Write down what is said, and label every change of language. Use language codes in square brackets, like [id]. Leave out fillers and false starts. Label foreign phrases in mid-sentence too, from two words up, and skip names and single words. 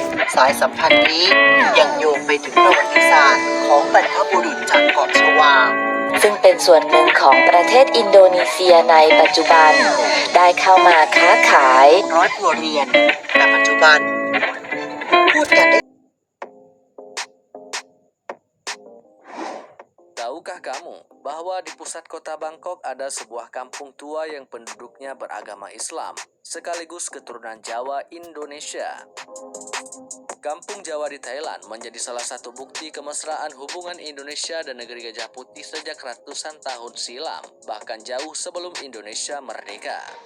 [th] สายสัมพันธ์นี้ยังโยงไปถึงประวัติศาสตร์ของบรรพบุรุษจากเกาะชวา ซึ่งเป็นส่วนหนึ่งของประเทศอินโดนีเซียในปัจจุบันได้เข้ามาค้าขาย ร้อยครัวเรือนแต่ปัจจุบันพูดกันได้ [id] Tahukah kamu bahwa di pusat kota Bangkok ada sebuah kampung tua yang penduduknya beragama Islam, sekaligus keturunan Jawa Indonesia? Kampung Jawa di Thailand menjadi salah satu bukti kemesraan hubungan Indonesia dan negeri Gajah Putih sejak ratusan tahun silam, bahkan jauh sebelum Indonesia merdeka.